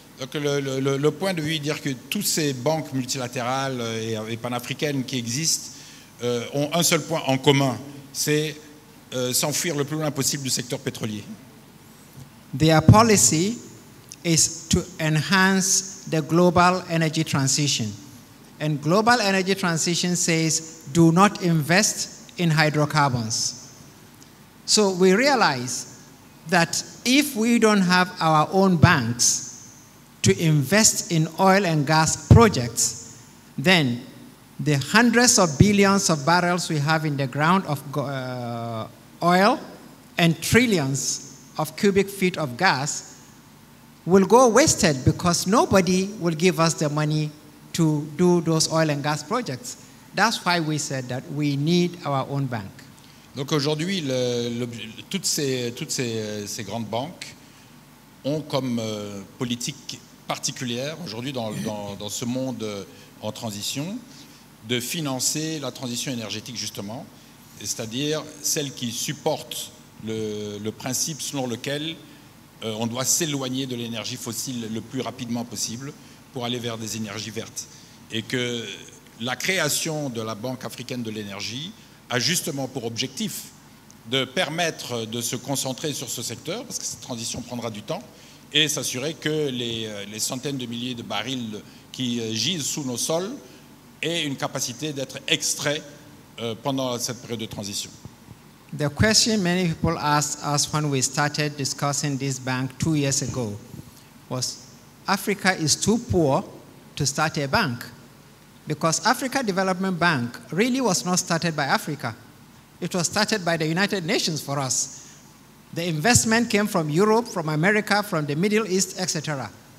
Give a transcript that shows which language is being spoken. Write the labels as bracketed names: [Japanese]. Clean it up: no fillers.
[French] Donc le point de vue est de dire que toutes ces banques multilatérales et panafricaines qui existent ont un seul point en commun, c'est s'enfuir le plus loin possible du secteur pétrolier. [English] Their policy is to enhance the global energy transition. And global energy transition says, do not invest in hydrocarbons. So we realize that if we don't have our own banks to invest in oil and gas projects, then the hundreds of billions of barrels we have in the ground of oil and trillions of cubic feet of gas will go wasted because nobody will give us the money to do those oil and gas projects. That's why we said that we need our own bank. [French] Donc aujourd'hui, toutes ces grandes banques ont comme politique particulière, aujourd'hui dans ce monde en transition, de financer la transition énergétique justement, c'est-à-dire celle qui supporte le principe selon lequel on doit s'éloigner de l'énergie fossile le plus rapidement possible pour aller vers des énergies vertes. Et que la création de la Banque africaine de l'énergie a justement pour objectif de permettre de se concentrer sur ce secteur, parce que cette transition prendra du temps, et s'assurer que les centaines de milliers de barils qui gisent sous nos sols aient une capacité d'être extraits pendant cette période de transition. [English] The question many people asked us when we started discussing this bank 2 years ago was, Africa is too poor to start a bank. Because Africa Development Bank really was not started by Africa. It was started by the United Nations for us. The investment came from Europe, from America, from the Middle East, etc.